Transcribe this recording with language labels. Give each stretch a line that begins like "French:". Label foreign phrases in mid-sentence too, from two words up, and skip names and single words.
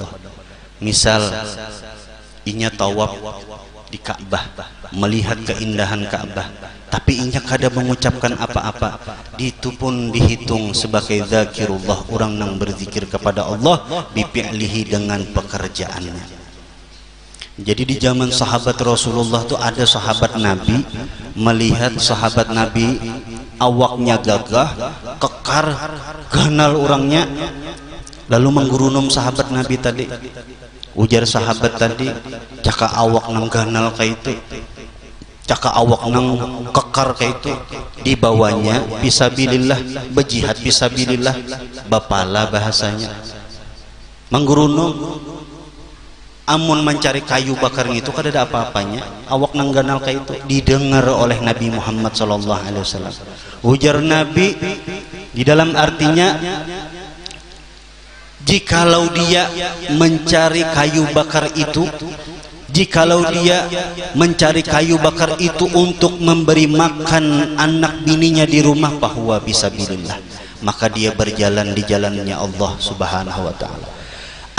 Indonesian: Misal inya tawaf di Ka'bah, melihat keindahan Ka'bah, tapi inya kada mengucapkan apa-apa, itu pun dihitung sebagai zakirullah, orang yang berzikir kepada Allah bifi'lihi, dengan pekerjaannya. Jadi di zaman sahabat Rasulullah itu ada sahabat Nabi melihat sahabat Nabi awaknya gagah, kekar, ganal orangnya, lalu menggurunum sahabat Nabi tadi.
Banjar: Ujar sahabat tadi, "Caka awak nang ganal kayak itu, caka awak nang kekar kayak itu."
Indonesian: Dibawanya fisabilillah, berjihad fisabilillah, bapala bahasanya.
Banjar: Menggurunum, amun mencari kayu bakar itu kada ada apa-apanya.
Indonesian: Awak nang ganal kayak itu didengar oleh Nabi Muhammad
Arabic: sallallahu alaihi wasallam.
Indonesian: Ujar Nabi di dalam artinya, jikalau dia mencari kayu bakar itu, jikalau dia mencari kayu bakar itu untuk memberi makan anak bininya di rumah, bahwa bisa bilillah, maka dia berjalan di jalannya Allah
Arabic: Subhanahu wa taala.